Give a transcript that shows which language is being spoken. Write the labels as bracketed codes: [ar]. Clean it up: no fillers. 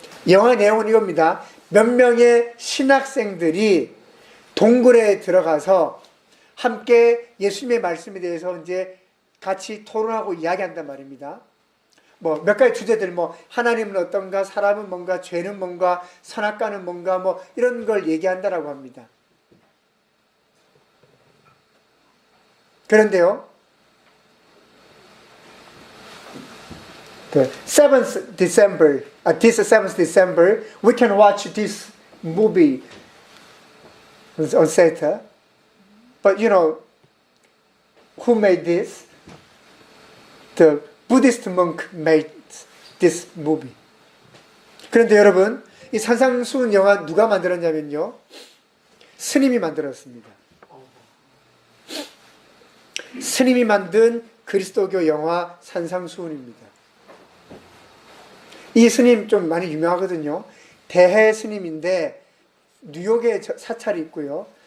[ko] 영화 내용은 이겁니다. 몇 명의 신학생들이 동굴에 들어가서 함께 예수님의 말씀에 대해서 이제 같이 토론하고 이야기한단 말입니다. 뭐 몇 가지 주제들, 뭐 하나님은 어떤가, 사람은 뭔가, 죄는 뭔가, 선악과는 뭔가, 뭐 이런 걸 얘기한다라고 합니다. 그런데요, [en] this 7th December, we can watch this movie on Saturday. But you know, who made this? The Buddhist monk made this movie. [ko] 그런데 여러분, 이 산상수훈 영화 누가 만들었냐면요, 스님이 만들었습니다. 스님이 만든 그리스도교 영화 산상수훈입니다. 이 스님 좀 많이 유명하거든요. 대해 스님인데 뉴욕에 사찰이 있고요.